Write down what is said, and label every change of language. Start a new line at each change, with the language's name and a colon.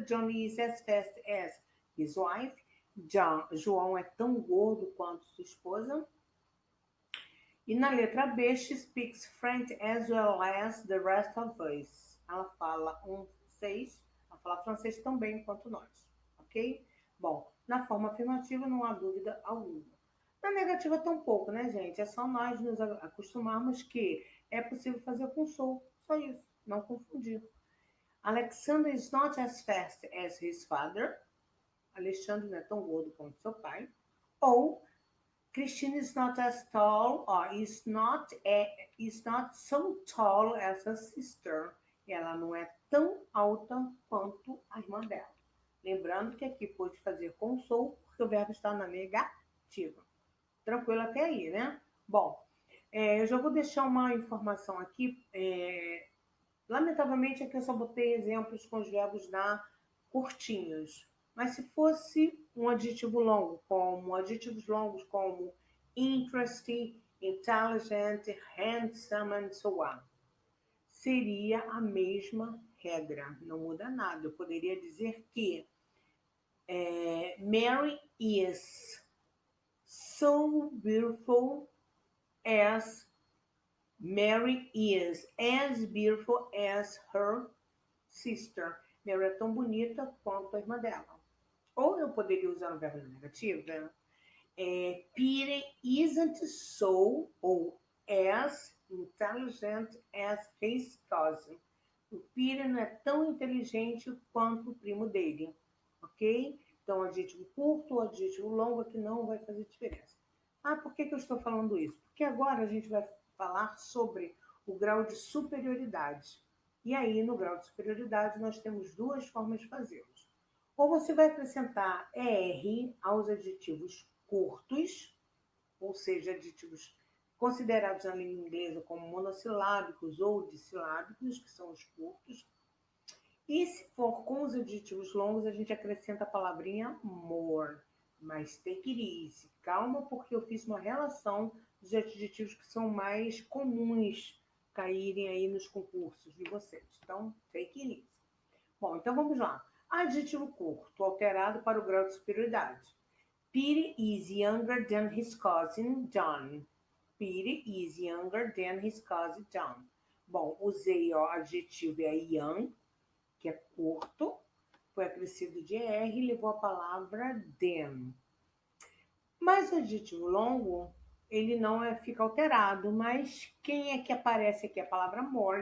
English: John is as fast as his wife.
Portuguese: João é tão gordo quanto sua esposa. E na letra B,
English: she speaks French as well as the rest of us.
Portuguese: Ela fala ela fala francês tão bem quanto nós, ok? Bom, na forma afirmativa não há dúvida alguma. Na negativa tampouco, né, gente? É só nós nos acostumarmos que é possível fazer com sou, só isso, não confundir.
English: Alexander is not as fast as his father.
Portuguese: Alexandre não é tão gordo quanto seu pai.
English: Ou Christine is not as tall, or is not so tall as her sister.
Portuguese: Ela não é tão alta quanto a irmã dela. Lembrando que aqui pode fazer com sou, porque o verbo está na negativa. Tranquilo até aí, né? Bom, eu já vou deixar uma informação aqui. Lamentavelmente, aqui eu só botei exemplos com os verbos curtinhos. Mas se fosse um adjetivo longo, como adjetivos longos como interesting, intelligent, handsome and so on, seria a mesma regra, não muda nada. Eu poderia dizer que
English: Mary is so beautiful as Mary is as beautiful as her sister.
Portuguese: Mary é tão bonita quanto a irmã dela. Ou eu poderia usar o verbo negativo, né?
English: Peter isn't so ou as intelligent as his cousin.
Portuguese: O Peter não é tão inteligente quanto o primo dele, ok? Então, adjetivo curto ou adjetivo longo aqui não vai fazer diferença. Ah, por que eu estou falando isso? Porque agora a gente vai falar sobre o grau de superioridade. E aí, no grau de superioridade, nós temos duas formas de fazê-los. Ou você vai acrescentar ER aos adjetivos curtos, ou seja, adjetivos considerados na língua inglesa como monossilábicos ou dissilábicos, que são os curtos. E se for com os adjetivos longos, a gente acrescenta a palavrinha more. Mas
English: take it easy.
Portuguese: Calma, porque eu fiz uma relação dos adjetivos que são mais comuns caírem aí nos concursos de vocês. Então,
English: take it easy.
Portuguese: Bom, então vamos lá. Adjetivo curto, alterado para o grau de superioridade.
English: Peter is younger than his cousin John. Peter is younger than his cousin John.
Portuguese: Bom, usei o adjetivo é young, que é curto, foi acrescido de er e levou a palavra than. Mas o adjetivo longo, ele não fica alterado, mas quem é que aparece aqui? A palavra more.